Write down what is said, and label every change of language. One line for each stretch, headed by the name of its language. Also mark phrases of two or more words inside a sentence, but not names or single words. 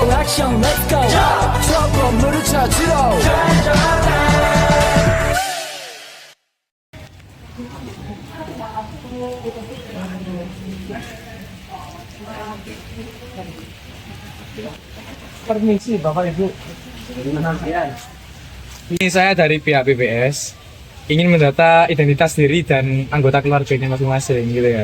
Korean: 형
English: let's go
Korean: 저 건물을 찾으러
Indonesian: Permisi Bapak Ibu. Ini saya dari pihak BPS ingin mendata identitas diri dan anggota keluarganya masing-masing gitu ya.